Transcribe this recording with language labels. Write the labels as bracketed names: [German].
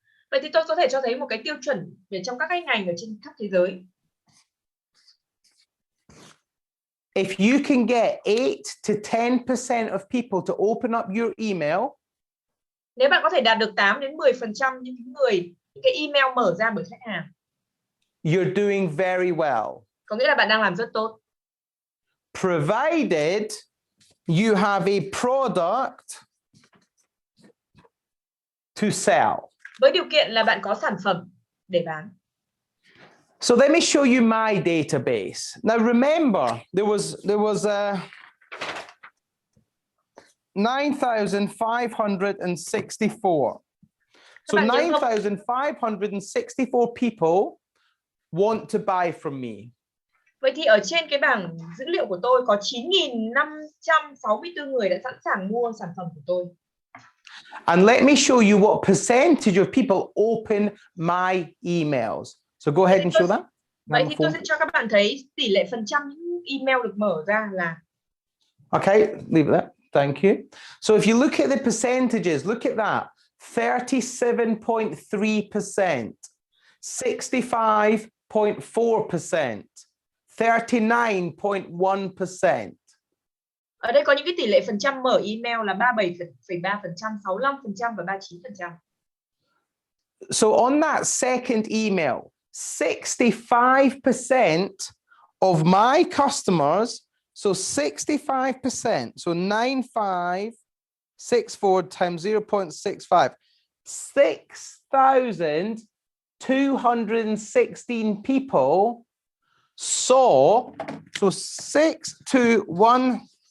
[Vietnamese] Vậy thì tôi có thể cho thấy một cái tiêu chuẩn về trong các cái ngành ở trên khắp thế giới. [English] If you can get 8 to 10% of people to open up your email, [Vietnamese] nếu bạn có thể đạt được 8 đến 10% những cái email mở ra bởi khách hàng, [English] you're doing very well. [Vietnamese] Có nghĩa là bạn đang làm rất tốt. [English] Provided you have a product to sell. [Vietnamese] Với điều kiện là bạn có sản phẩm để bán. [English] So let me show you my database. Now remember, there was 9,564. So 9,564 people want to buy from me. [Vietnamese] Vậy thì ở trên cái bảng dữ liệu của tôi có 9.564 người đã sẵn sàng mua sản phẩm của tôi. [English] And let me show you what percentage of people open my emails. So go ahead and show that. [Vietnamese] Vậy thì tôi sẽ cho các bạn thấy tỷ lệ phần trăm những email được mở ra là. [English] Okay, leave that. Thank you. So if you look at the percentages, look at that. 37.3%, 65.4%, 39.1%. [Vietnamese] Ở đây có những cái tỷ lệ phần trăm mở email là 37,3%, 65% và 39%. [English] So on that second email, 65% of my customers, so 65%, so 9,564 times 0.65, 6,216 people saw, so 6216